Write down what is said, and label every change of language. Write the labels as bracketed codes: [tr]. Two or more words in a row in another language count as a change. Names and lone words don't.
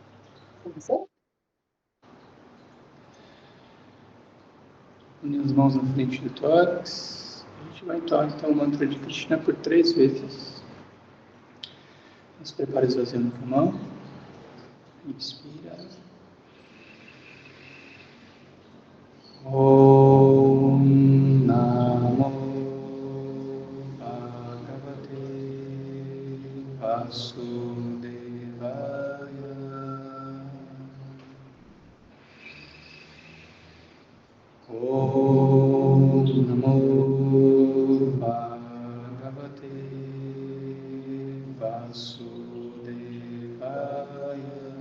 [pt] Une as mãos na frente do tórax. A gente vai entoar então o mantra de Krishna por 3 vezes. Nos prepare esvaziando o pulmão. Inspira. [sa] Om Namo Bhagavate Vasudevaya. Om Namo Bhagavate Vasudevaya.